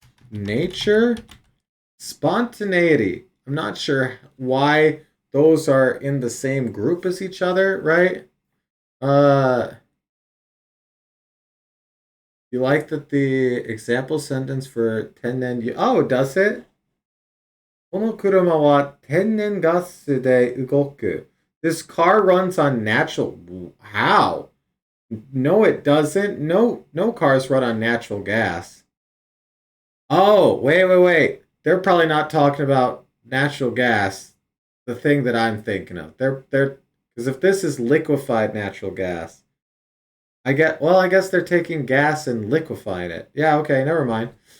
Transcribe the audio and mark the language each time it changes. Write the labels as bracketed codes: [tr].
[en] Nature, spontaneity. I'm not sure why those are in the same group as each other, right? You like that the example sentence for tennen... Oh, does it? [ja] この車は天然ガスで動く. [en] This car runs on natural... How? No, it doesn't. No cars run on natural gas. Oh, wait. They're probably not talking about natural gas, the thing that I'm thinking of. They're because if this is liquefied natural gas, I guess they're taking gas and liquefying it. Yeah, okay, never mind.